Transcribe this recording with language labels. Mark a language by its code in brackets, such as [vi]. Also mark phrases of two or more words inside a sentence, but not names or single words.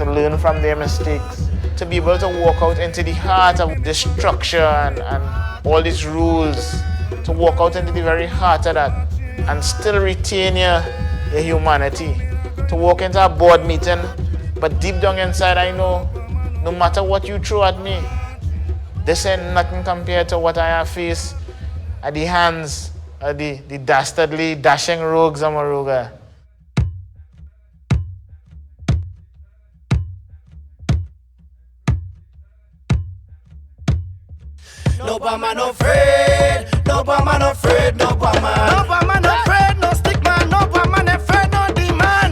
[en] learn from their mistakes, to be able to walk out into the heart of the structure and all these rules, to walk out into the very heart of that and still retain your humanity, to walk into a board meeting, but deep down inside I know no matter what you throw at me, this ain't nothing compared to what I have faced at the hands of the dastardly, dashing rogues of Moruga. No boy man afraid, no boy man afraid, no boy man. No boy man afraid, no stick man, no boy man afraid, no demon.